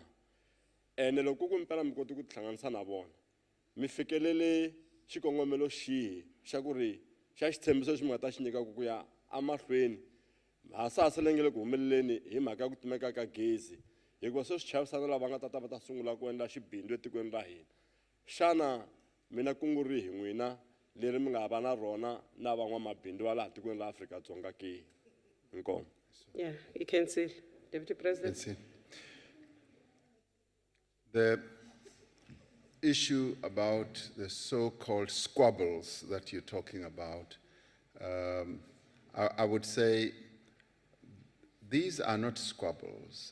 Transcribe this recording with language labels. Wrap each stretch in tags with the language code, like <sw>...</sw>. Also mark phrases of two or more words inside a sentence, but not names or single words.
<ts>Ene loko ku mpela mi koti ku tihlanganisa na vona, mi fikelele xikongomelo xihi xa ku ri xa xitshembiso lexi mi nga ta xi nyika ku ya amahlweni hasahasa leyi nga le ku humeleleni hi mhaka ya ku tumeka ka gezi, hikuva se swi chavisana lava nga ta va ta sungula ku endla xibindzu etikweni ra hina. Xana mina kungu ri hi n'wina leri mi nga va na rona na van'wamabindzu va laha tikweni ra Afrika-Dzonga ke? Inkomo.</ts> <en>Yeah, you can see, Deputy President. That's it. The issue about the so-called squabbles that you're talking about, I would say these are not squabbles.</en>